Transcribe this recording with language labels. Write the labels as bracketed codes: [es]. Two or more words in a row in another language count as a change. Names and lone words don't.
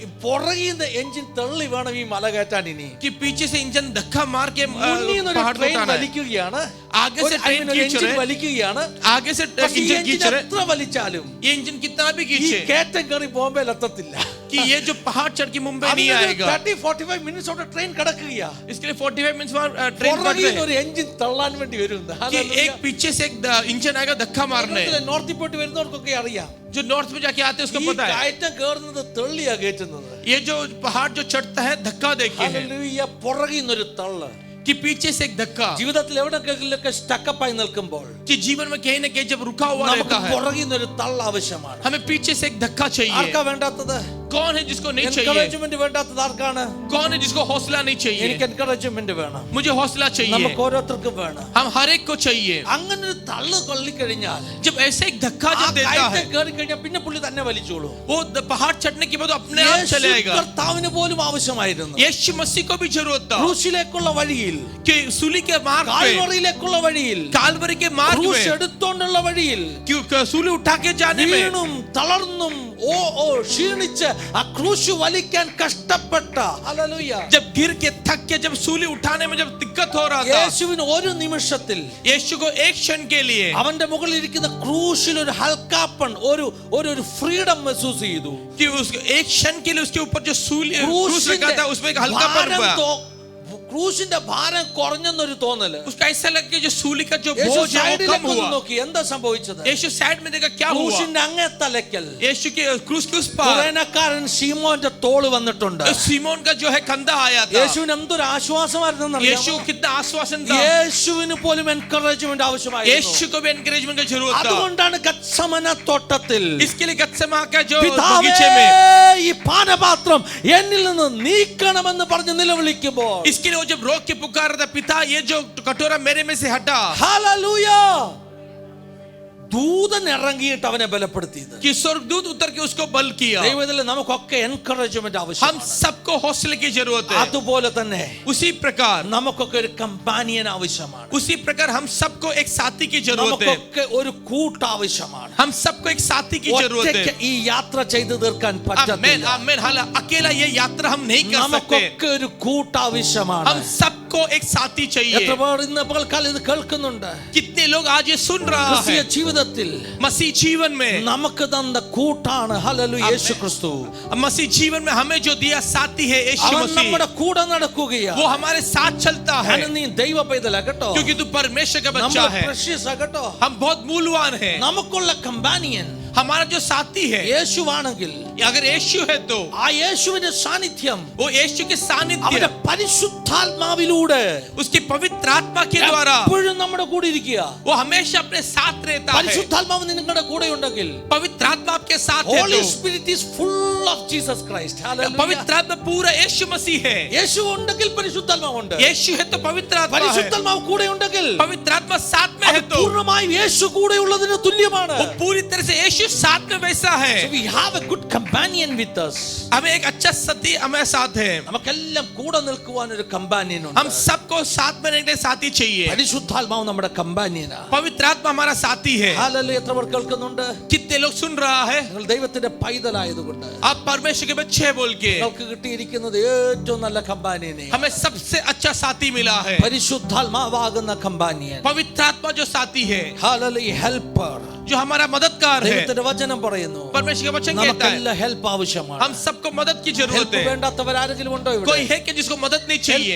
[ml] പുറകിൽ നിന്ന് എഞ്ചിൻ തള്ളി വേണം ഈ മല കയറ്റാൻ. ഇനി [hi] कि पीछे से इंजन धक्का मार के पहाड़ को [ml] ട്രെയിൻ [hi] उठाना है. [ml] വലിക്കുകയാണ്. [hi] आगे से ट्रेन खींच रहे हैं. [ml] വലിക്കുകയാണ്. [hi] आगे से इंजन खींच रहे हैं. [ml] എത്ര വലിച്ചാലും [hi] ये इंजन कितना भी [ml] ഈ [hi] खींचे [ml] കയറ്റം കയറി ബോംബെയിൽ എത്തത്തില്ല. [hi] कि ये जो पहाड़ चढ़ के मुंबई नहीं आएगा. [ml] 30-45 മിനിറ്റ്സ് അവിടെ ട്രെയിൻ കിടക്കുകയാ. [hi] इसके लिए 45 मिनट्स वहाँ ट्रेन पकड़ [ml] പുറകിൽ [hi] रहे [ml] ഒരു എഞ്ചിൻ തള്ളാൻ വേണ്ടി വരും. [hi] कि एक पीछे से एक इंजन आएगा धक्का मारने. [ml] നോർത്തിൽ പോയിട്ട് വരുന്നവർക്കൊക്കെ അറിയാം. [hi] जो नॉर्थ में जाके आते हैं उसको [ml] ഈ [hi] पता है [ml] കയറ്റം കയറുന്നത് തെള്ളിയാ കയറ്റുന്നത്. [hi] ये जो पहाड़ जो चढ़ता है धक्का देके है [ml] ഹല്ലേലൂയ. പുറകിൽ നിന്നൊരു തള്ള്. [hi] कि पीछे से एक धक्का. [ml] ജീവിതത്തിൽ എവിടെയൊക്കെ സ്റ്റക്കപ്പ് ആയി നിൽക്കുമ്പോൾ [hi] कि जीवन में कहीं ना कहीं जब रुका हुआ रहता है [ml] പുറകിൽ നിന്നൊരു തള്ള ആവശ്യമാണ്. [hi] हमें पीछे से एक धक्का चाहिए. [ml] ആർക്കാ വേണ്ടാത്തത്? [hi] कौन है जिसको नहीं चाहिए? [ml] എൻകറേജ്മെന്റ് വേണ്ടാത്തത് ആർക്കാണ്? [hi] कौन है जिसको हौसला नहीं चाहिए? [ml] എനിക്ക് എൻകറേജ്മെന്റ് വേണം. [hi] मुझे हौसला चाहिए. [ml] നമുക്ക് ഓരോരുത്തർക്കും വേണം. [hi] हम हर एक को चाहिए. [ml] അങ്ങനെ ഒരു തള്ളു കൊള്ളിക്കഴിഞ്ഞാൽ [hi] जब ऐसे एक धक्का जब देता है [ml] കയറി കഴിഞ്ഞാൽ പിന്നെ പുള്ളി തന്നെ വലിച്ചോളൂ. [hi] वो पहाड़ चढ़ने के बाद अपने आप चलेगा. [ml] കർത്താവിന് പോലും ആവശ്യമായിരുന്നു. [hi] यीशु मसीह को भी जरूरत था [ml] ക്രൂശിലേക്കുള്ള വഴിയിൽ, [hi] कि सूली के मार्ग पे, [ml] കാൽവറിയിലേക്കുള്ള വഴിയിൽ, [hi] कालवरी के मार्ग [ml] ക്രൂശ് [hi] में, [ml] എടുത്തോണ്ടുള്ള വഴിയിൽ [hi] क्यों सूली उठा के जाने में [ml] വീണും തളർന്നും ക്ഷീണിച്ച് ആ ക്രൂശ് വലിക്കാൻ കഷ്ടപ്പെട്ട ഹല്ലേലൂയ. [hi] जब गिर के थक के जब सूली उठाने में जब दिक्कत हो रहा था, [ml] യേശുവിന് ഒരു നിമിഷത്തിൽ [hi] यीशु को एक क्षण के लिए [ml] അവന്റെ മുകളിൽ ഇരിക്കുന്ന ക്രൂശിൽ ഒരു ഹൽക്കാപ്പൺ ഒരു ഫ്രീഡം महसूस ചെയ്തു. [hi] कि उसको एक क्षण के लिए उसके ऊपर जो सूली क्रूस रखा था उसमें एक हल्कापन हुआ. [ml] ക്രൂശിന്റെ ഭാരം കുറഞ്ഞെന്നൊരു തോന്നല്. [hi] उसका ऐसा लगा कि जो सूली का जो [ml] യേശു [hi] बोझ है वो कम [ml] സൈഡിലേക്ക് [hi] हुआ. [ml] നോക്കി. എന്താ സംഭവിച്ചത്? [hi] यीशु साइड में देखा क्या हुआ. [ml] ക്രൂശിന്റെ അങ്ങേ തലയ്ക്കൽ [hi] यीशु के क्रूस के उस पार [ml] കുരേനക്കാരൻ ശീമോന്റെ തോള് വന്നിട്ടുണ്ട്. [hi] सीमोन का जो है कंधा आया था. [ml] യേശുവിന് എന്തൊരു ആശ്വാസമായിരുന്നു. [hi] यीशु कितना आश्वासन था. [ml] യേശുവിന് പോലും എൻകറേജ്മെന്റ് ആവശ്യമായിരുന്നു. [hi] यीशु को भी एनकरेजमेंट की जरूरत था. [ml] അതുകൊണ്ടാണ് ഗത്സമന തോട്ടത്തിൽ [hi] इसके लिए गत्सेमा का जो [ml] പിതാവേ, [hi] बगीचे में [ml] ഈ പാനപാത്രം എന്നിൽ നിന്ന് നീക്കണമെന്ന് പറഞ്ഞ് നിലവിളിക്കുമ്പോൾ [hi] इसके लिए वो जब रोक के पुकार रहा था, पिता ये जो कटोरा मेरे में से हटा. [ml] ഹല്ലേലൂയ. ദൂതൻ ഇറങ്ങിയിട്ട് അവനെ ബലപ്പെടുത്തിയത്. [hi] कि स्वर्गदूत उतर के उसको बल किया. [ml] ദൈവത്തിലെ നമുക്കൊക്കെ എൻകറേജ്മെന്റ് [hi] हम [ml] ആവശ്യമാണ്. [hi] सबको हौसले की जरूरत है. [ml] അതുപോലെ തന്നെ [hi] उसी प्रकार [ml] നമുക്കൊക്കെ ഒരു കമ്പാനിയൻ ആവശ്യമാണ്. [hi] उसी प्रकार हम सबको एक साथी की जरूरत है. [ml] നമുക്കൊക്കെ ഒരു കൂട്ട് ആവശ്യമാണ്. [hi] हम सबको एक साथी की जरूरत [ml] ഒറ്റയ്ക്ക് [hi] है. [ml] ഈ യാത്ര ചെയ്തു തീർക്കാൻ [hi] आमेन [ml] പറ്റത്തില്ല. [hi] आमेन. हाल अकेला ये यात्रा हम नहीं कर सकते. [ml] നമുക്കൊക്കെ ഒരു കൂട്ട് ആവശ്യമാണ്. [hi] हम सबको एक साथी चाहिए. [ml] എത്ര പേർ ഇന്ന് പകൽക്കാലം ഇത് കേൾക്കുന്നുണ്ട്? [hi] कितने लोग आज ये सुन रहा [ml] ക്രിസ്തീയ [hi] है. [ml] ജീവിതത്തിൽ [hi] मसीह जीवन में [ml] നമുക്ക് തന്ന കൂട്ടാണ് ഹല്ലേലൂയ യേശു ക്രിസ്തു. [hi] मसीह जीवन में हमें जो दिया साथी है यीशु [ml] അവൻ [hi] मसीह. [ml] നമ്മുടെ കൂടെ നടക്കുകയാണ്. [hi] वो हमारे साथ चलता है. [ml] നീ ദൈവ പൈതലാ കേട്ടോ. [hi] क्योंकि तू परमेश्वर का बच्चा [ml] നമ്മൾ [hi] है. [ml] precious ആ കേട്ടോ. [hi] हम बहुत मूल्यवान हैं. [ml] നമുക്കുള്ള കമ്പാനിയൻ [hi] हमारा जो साथी है [ml] യേശുവാണെങ്കിൽ [hi] अगर यीशु है तो [ml] ആ യേശുവിന്റെ സാന്നിധ്യം [hi] वो यीशु के सानिध्य [ml] അവന്റെ പരിശുദ്ധാത്മാവിലൂടെ [hi] उसकी पवित्र आत्मा के द्वारा [ml] എപ്പോഴും നമ്മുടെ കൂടെ ഇരിക്കുക. [hi] वो हमेशा अपने साथ रहता है. [ml] പരിശുദ്ധാത്മാവ് നിങ്ങളുടെ കൂടെ ഉണ്ടെങ്കിൽ [hi] पवित्र आत्मा आपके साथ है [en] Holy [hi] तो [en] Spirit is full of Jesus Christ. Hallelujah. [hi] पवित्र आत्मा पूरा यीशु मसीह है. [ml] യേശു ഉണ്ടെങ്കിൽ പരിശുദ്ധാത്മാവുണ്ട്. [hi] यीशु है तो पवित्र आत्मा है. [ml] പരിശുദ്ധാത്മാവ് കൂടെ ഉണ്ടെങ്കിൽ [hi] पवित्र आत्मा साथ में है तो [ml] പൂർണ്ണമായും യേശു കൂടെ ഉള്ളതിന് തുല്യമാണ്. [hi] वो पूरी तरह से यीशु साथ में वैसा है. [en] So we have a good companion with us. [hi] हमें एक अच्छा साथी हमें साथ है. [ml] നമുക്കെല്ലാം കൂടെ നിൽക്കുവാൻ ഒരു കമ്പാനിയൻ ഉണ്ട്. [hi] हम सबको साथ में रहने के लिए साथी चाहिए. [ml] പരിശുദ്ധാത്മാവ് നമ്മുടെ കമ്പാനിയനാ. [hi] पवित्र आत्मा हमारा साथी है. [ml] ഹല്ലേലൂയ. എത്ര പേർ കേൾക്കുന്നുണ്ട്? [hi] कितने लोग सुन रहा है? [ml] നിങ്ങൾ ദൈവത്തിന്റെ പൈതലായതുകൊണ്ട് [hi] आप परमेश्वर के बच्चे बोल के [ml] നിങ്ങൾക്ക് കിട്ടിയിരിക്കുന്നത് ഏറ്റവും നല്ല കമ്പാനിയനെ, [hi] हमें सबसे अच्छा साथी मिला है. [ml] പരിശുദ്ധാത്മാവാകുന്ന കമ്പാനിയൻ. [hi] पवित्र आत्मा जो साथी है, [ml] ഹല്ലേലൂയ. ഹെൽപ്പർ. [hi] जो हमारा मददगार है. [ml] ദൈവത്തിന്റെ വചനം പറയുന്നു [hi] परमेश्वर का वचन कहता है [ml] നമുക്കെല്ലാം ഹെൽപ്പ് ആവശ്യമാണ്. [hi] हम सबको मदद की जरूरत [ml] ഹെൽപ്പ് [hi] है. [ml] വേണ്ടാത്തവർ ആരെങ്കിലും ഉണ്ടോ ഇവിടെ? [hi] कोई है कि जिसको मदद नहीं चाहिए?